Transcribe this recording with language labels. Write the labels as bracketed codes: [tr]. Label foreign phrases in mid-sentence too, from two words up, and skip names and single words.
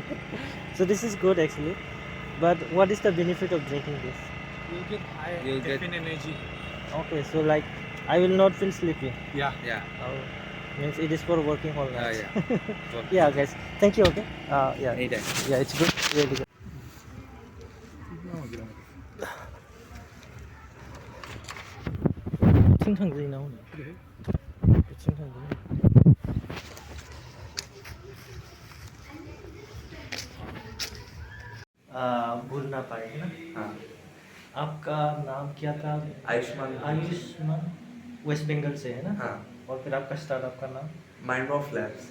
[en] So this is good actually. But what is the benefit of drinking this? you'll get high You'll get- caffeine energy. Okay, so like I will not feel sleepy. Yeah. Yeah. Means it is for working all night. Yeah. Yeah, guys. Thank you. Okay. Yeah. Anytime. Yeah, it's good. Really good. [ko] 칭찬들이 나오네. 그래? 칭찬들이. [hi] भूल ना पाए है ना। हाँ आपका नाम क्या था? आयुष्मान आयुष्मान वेस्ट बंगाल से है ना। हाँ और फिर आपका स्टार्टअप का नाम माइंड ऑफ लैब्स